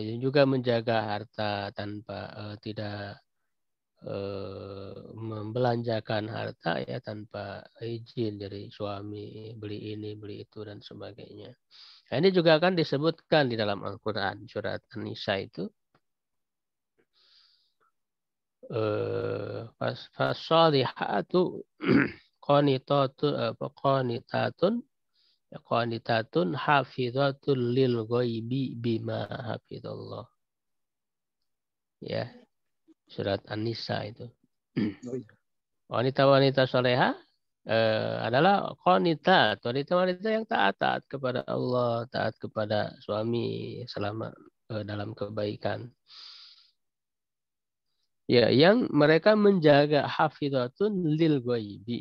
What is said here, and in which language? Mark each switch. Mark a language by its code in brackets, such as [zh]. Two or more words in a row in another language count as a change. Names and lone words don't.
[id] Juga menjaga harta tanpa tidak membelanjakan harta ya tanpa izin dari suami, beli ini, beli itu dan sebagainya. Nah, ini juga akan disebutkan di dalam Al-Quran surat An-Nisa itu. [ar] فالصالحات قانتات حافظات للغيب بما حفظ الله. [id] Ya, surat An-Nisa itu. Wanita-wanita soleha adalah wanita yang taat kepada Allah, taat kepada suami selama dalam kebaikan. Ya, yang mereka menjaga [ar] حافظات للغيب.